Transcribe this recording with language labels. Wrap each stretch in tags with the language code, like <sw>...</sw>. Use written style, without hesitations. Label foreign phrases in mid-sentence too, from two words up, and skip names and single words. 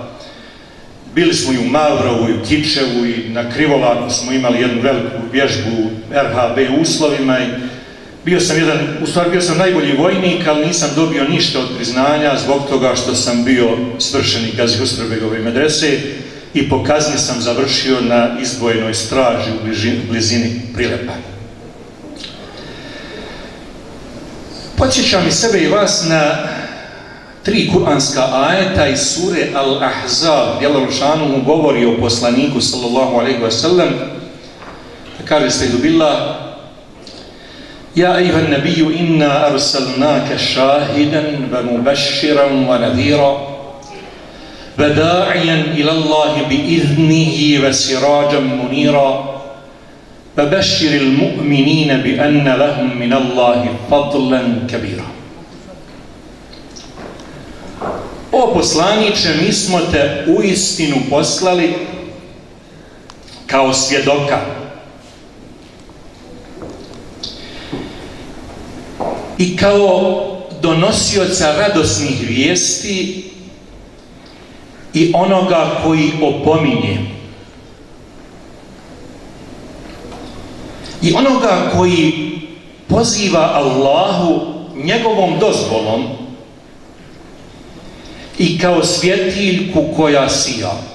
<bs>Bili smo i u Mavrovu i u Kičevu i na Krivolaku smo imali jednu veliku vježbu u RHB uslovima i bio sam najbolji vojnik, ali nisam dobio ništa od priznanja zbog toga što sam bio svršenik Gazi Husrebegove medrese i po kazni sam završio na izdvojenoj straži u blizini Prilepa. Podsjećam i sebe i vas na 3 kuranska ajeta iz sure Al-Ahzab, gdje</bs> <ar>الله شأنه</ar> <bs>govori o poslaniku</bs> <ar>صلى الله عليه وسلم.</ar> <bs>Kaže Sejdu Billah:</bs> <ar>يا أيها النبي إنا أرسلناك شاهدا ومبشرا ونذيرا وداعيا إلى الله بإذنه وسراجا منيرا وبشر المؤمنين بأن لهم من الله فضلا كبيرا.</ar> <bs>O poslaniče, mi smo te uistinu poslali kao svjedoka i kao donosioca radosnih vijesti i onoga koji opominje i onoga koji poziva Allahu njegovom dozvolom i kao svjetiljku koja sija.</bs>